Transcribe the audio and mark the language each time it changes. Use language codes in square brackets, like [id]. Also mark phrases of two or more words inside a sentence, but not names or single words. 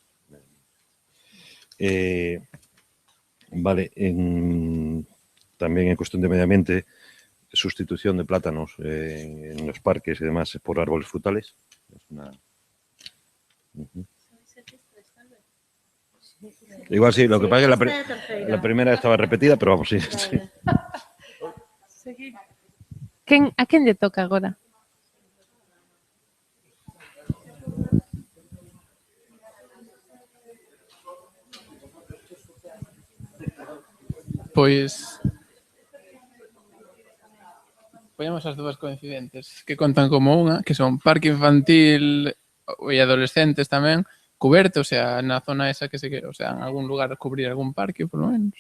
[es] Vale, también en cuestión de medio ambiente, sustitución de plátanos en los parques y demás por árboles frutales. Es una... Igual sí, lo que pasa es que la primera estaba repetida, pero vamos, sí. [gl] A quen lle toca agora? Pois poñemos as dúas coincidentes que contan como unha, que son parque infantil e adolescentes tamén, cuberto, o sea, na zona esa que se quere, o sea, en algún lugar cubrir algún parque, [es] por lo menos.